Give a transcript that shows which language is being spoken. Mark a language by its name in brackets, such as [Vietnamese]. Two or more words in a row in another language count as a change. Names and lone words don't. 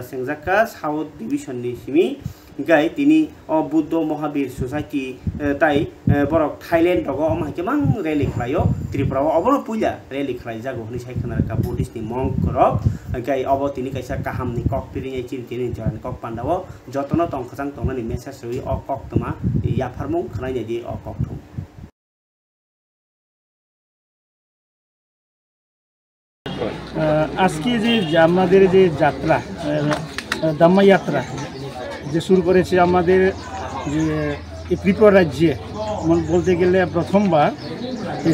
[Kok Borok] sengjaka South Division ni simi gai tini o Buddha Mahavir Society tai borok Thailand dogo omai kemang rally khlayo Tripura obono puja rally khlai jago ni saikhana ka Buddhist ni monk rok gai obo tini kaisa kaham ni kok piring chiri tini jaran kok pandawo jotono tong khachang tong ni message roi o kok toma yafarmung khlai ni di o kok thum [Bangla] আজকে যে আমাদের যে যাত্রা দাম্মা যাত্রা যে শুরু করেছে আমাদের যে ত্রিপুরা রাজ্যে বলতে গেলে প্রথমবার এই